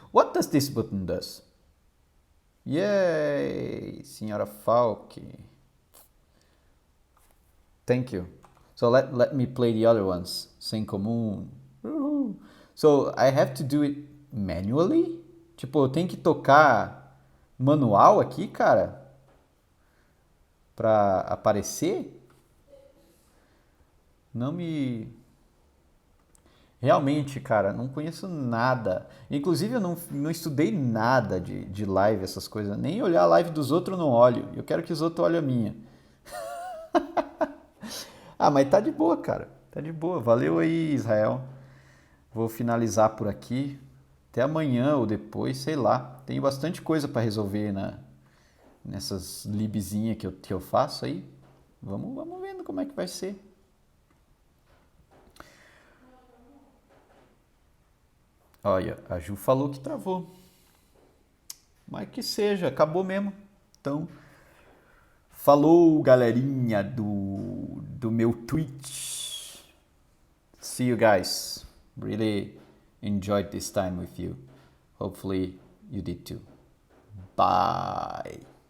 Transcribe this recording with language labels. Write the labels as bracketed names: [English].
[English] What does this button does? [Portuguese] Yay, Senhora Falk. [English] Thank you. So let me play the other ones. [Portuguese] Sem comum. [English] So I have to do it manually? [Portuguese] Tipo, eu tenho que tocar manual aqui, cara? Pra aparecer? Não me... Realmente, cara, não conheço nada. Inclusive, eu não estudei nada de live, essas coisas. Nem olhar a live dos outros eu não olho. Eu quero que os outros olhem a minha. Ah, mas tá de boa, cara. Tá de boa. Valeu aí, Israel. Vou finalizar por aqui. Até amanhã ou depois, sei lá. Tenho bastante coisa para resolver nessas libzinhas que eu faço aí. Vamos vendo como é que vai ser. Olha, a Ju falou que travou. Mas que seja, acabou mesmo. Então, falou, galerinha do meu Twitch. [English] See you guys. Really enjoyed this time with you. Hopefully you did too. Bye.